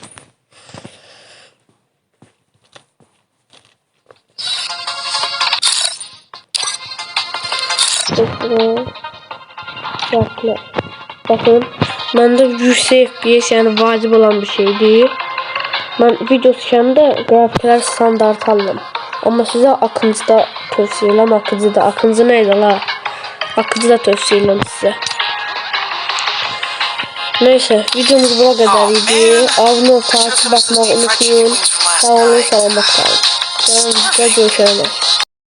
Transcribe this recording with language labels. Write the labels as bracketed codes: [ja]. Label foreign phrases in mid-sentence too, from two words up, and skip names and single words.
[az] Grafiklər. Bakın, məndə yüksək FPS, yəni vacib olan bir şeydir. Mən video çəkəndə grafiklər standart alıram. Amma sizə Akıncıda tövsiyə edirəm. [tr] Akıncı neydi la? [az] Akıncıda tövsiyə edirəm sizə. [tr] Neyse, videomuz buna kadar idi. Abone ol, takip etmeyi unutmayın. Sağ olun, selamat kalın. Görüşürüz.